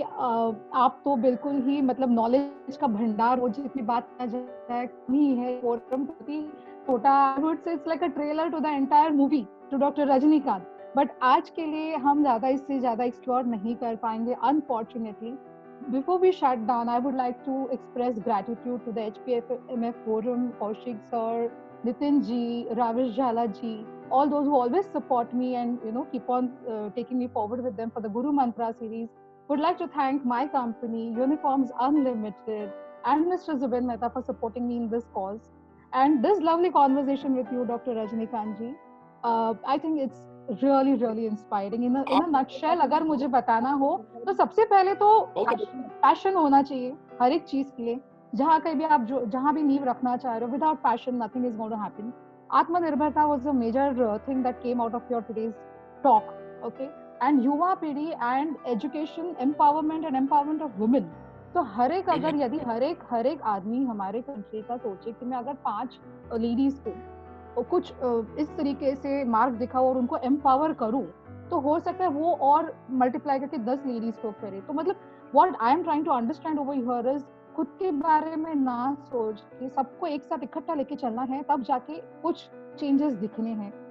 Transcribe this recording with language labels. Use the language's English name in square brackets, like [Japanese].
[Hindi] आप तो बिल्कुल ही मतलब नॉलेज का भंडार हो, जितनी बात किया जाए नहीं है। फोरम छोटा, [English] I would say it's like a trailer to the entire movie to doctor Rajinikanth, but [Hindi] आज के लिए हम इससे ज्यादा एक्सप्लोर नहीं कर पाएंगे [English] Unfortunately. Before we shut down, I would like to express gratitude to the HPMF Forum, Kaushik sir, Nitin ji, Ravish Jhala ji, all those who always support me and keep on taking me forward with them for the Guru Mantra series. Would like to thank my company, Uniforms Unlimited, and Mr. Zubin Mehta for supporting me in this cause. And this lovely conversation with you, Dr. Rajnikant ji, I think it's really really inspiring. In a nutshell, [Hindi] अगर मुझे बताना हो तो सबसे पहले तो passion होना चाहिए हर एक चीज के लिए। जहाँ कहीं भी आप जहाँ भी नींव रखना चाह रहे हो, [English] Without passion nothing is going to happen. आत्मनिर्भरता was a major thing that came out of your today's talk, okay? And [Hindi] युवा पीढ़ी [English] and education, empowerment and empowerment of women. [Hindi] तो हर एक अगर यदि हर एक आदमी हमारे कंट्री का सोचे कि मैं अगर 5 लेडीज को कुछ इस तरीके से मार्ग दिखाऊं और उनको एम्पावर करूं, तो हो सकता है वो और मल्टीप्लाई करके 10 लेडीज को करे। तो मतलब [English] what I am trying to understand over here is, [Hindi] खुद के बारे में ना सोच के सबको एक साथ इकट्ठा लेके चलना है, तब जाके कुछ चेंजेस दिखने हैं।